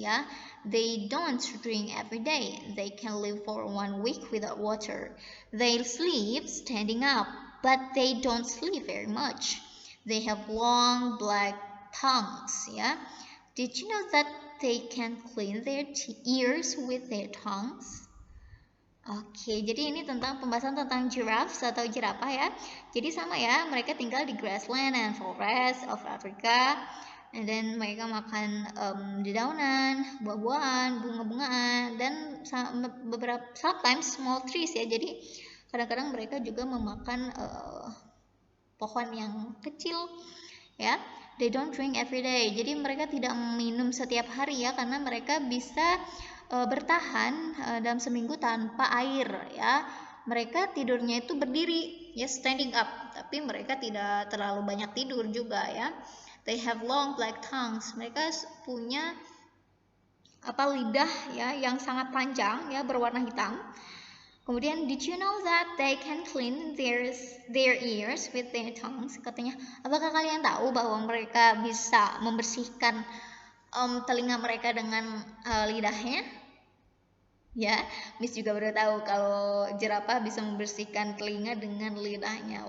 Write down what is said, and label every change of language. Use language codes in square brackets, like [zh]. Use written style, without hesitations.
[en] Yeah, they don't drink every day. They can live for 1 week without water. They sleep standing up, but they don't sleep very much. They have long black tongues. Yeah. Did you know that they can clean their ears with their tongues? [id] Oke, jadi ini tentang pembahasan tentang giraffes atau jerapah ya. Jadi sama ya, mereka tinggal di [en] grassland and forest of Africa. [id] And then mereka makan dedaunan, buah-buahan, bunga-bungaan, dan beberapa [en] sometimes small trees [id] ya. Jadi kadang-kadang mereka juga memakan pohon yang kecil ya. [en] They don't drink every day. [id] Jadi mereka tidak minum setiap hari ya, karena mereka bisa bertahan dalam seminggu tanpa air ya. Mereka tidurnya itu berdiri ya, standing up, tapi mereka tidak terlalu banyak tidur juga ya. [en] They have long black tongues. [id] Mereka punya lidah ya yang sangat panjang ya, berwarna hitam. [en] Kemudian, did you know that they can clean their ears with their tongues? [id] Katanya, apakah kalian tahu bahwa mereka bisa membersihkan telinga mereka dengan lidahnya? Ya, Miss juga baru tahu kalau jerapah bisa membersihkan telinga dengan lidahnya.